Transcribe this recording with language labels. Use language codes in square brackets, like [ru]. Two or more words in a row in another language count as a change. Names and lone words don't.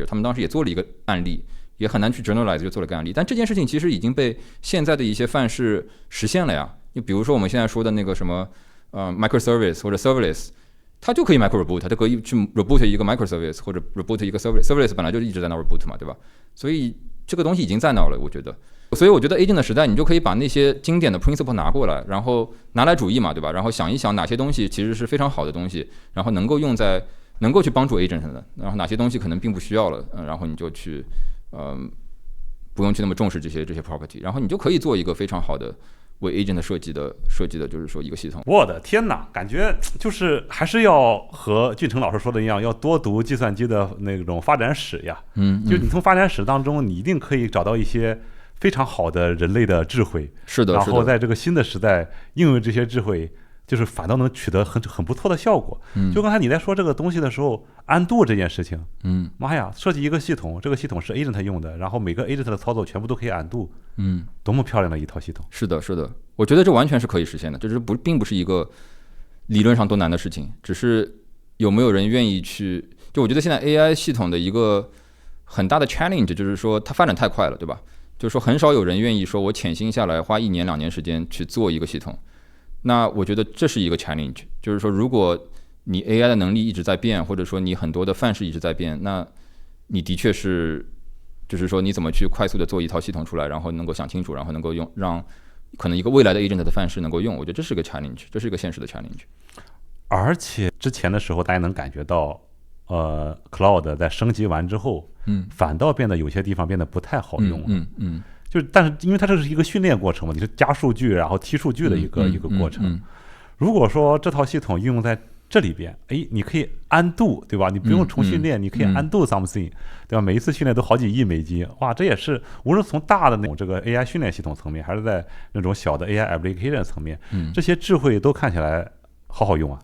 [zh] 他們當時也做了一個案例，也很難去 generalize， 就做了個案例。但這件事情其實已經被現在的一些範式實現了呀。就比如說我們現在說的那個什麼microservice 或者 serverless， 它就可以 [en] micro reboot， [zh] 它就可以去 reboot 一個 microservice 或者 reboot 一個 serverless 本來就一直在那 reboot 嘛，对吧？所以這個東西已經在那了，我覺得。所以我覺得 agent 的時代，你就可以把那些經典的 principle 拿過來，然後拿來主義嘛，對吧？然後想一想哪些東西其實是非常好的東西，然後能夠用在能夠去幫助 agent 的，然後哪些東西可能並不需要了，然後你就去不用去那麼重視這些 property， 然後你就可以做一個非常好的為 agent 設計的就是說一個系統。我的天哪，感覺就是還是要和俊成老師說的一樣，要多讀計算机的那種發展史呀。就你從发展史當中，你一定可以找到一些非常好的人類的智慧。是的。然後在這個新的時代應用這些智慧，就是反倒能取得很不錯的效果。就剛才你在說這個東西的時候 ，undo 這件事情，媽呀，設計一個系統，這個系統是 agent 用的，然後每個 agent 的操作全部都可以 undo，多麼漂亮的一套系統。是的，我覺得這完全是可以實現的，這並不是一個理論上多難的事情，只是有沒有人願意去。就我覺得現在 AI 系統的一個很大的 challenge 就是說它發展太快了，对吧？就是說很少有人願意說我潛心下來花1年2年時間去做一個系統。那我覺得這是一個 challenge，就是說如果你 AI 的能力一直在變，或者說你很多的範式一直在變，那你的確是就是說你怎麼去快速的做一套系統出来，然後能夠想清楚，然後能夠用讓可能一個未來的 agent 的範式能夠用，我覺得這是個 challenge， 這是一個現實的 challenge。而且之前的時候大家能感覺到Cloud 在升級完之後，反倒变得有些地方变得不太好用了。但是因为它这是一个训练过程嘛，你是加数据然后踢数据的一个过程。如果说这套系统应用在这里边，你可以 undo， 对吧？你不用重训练，你可以 [en] undo something， [zh] 对吧？每一次训练都好几亿美金，哇，这也是无论从大的那种这个 AI 训练系统层面，还是在那种小的 [en] AI application [zh] 层面，这些智慧都看起来好用啊。